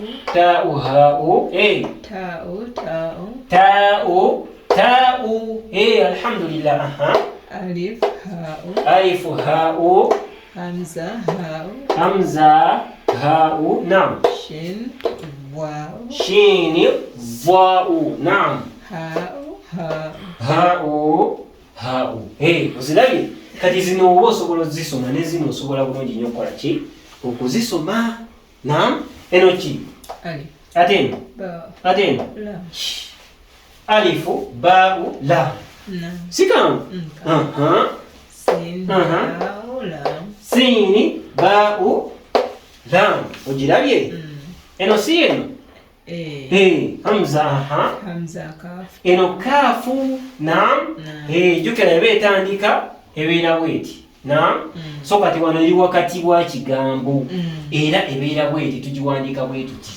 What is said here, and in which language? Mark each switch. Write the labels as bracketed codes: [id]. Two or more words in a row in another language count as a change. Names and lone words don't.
[ar] تاء، هاء. تاء. Alhamdulillah. Aha. ألف، هاء. ألف، هاء. Hamza, هاء. نعم. شين، واو. شين، واو. نعم. Ha'u. [lg] Ha'u. Ozirabye? Kati zino oba osobola ozisoma ne zino osobola bulungi nnyo okukola ki? Okuzisoma. Naam. Eno ki? [ar] Alif. [lg] Ate eno? Ate eno? [ar] Lam. ألف، باء، لام. Nam. [lg] Sikamu? Aha. [ar] سين، باء، لام. سين، باء، لام. [lg] Ogirabye? Eno si eno? Hamza. Aha. [ar] همزة، كاف. [lg] Eno kaafu. Naam. Jjukira eba etandika ebeera bweti. Naam. So kati wano eri wakati wa kigambo era ebeera bweti, tugiwandiika bwetuti.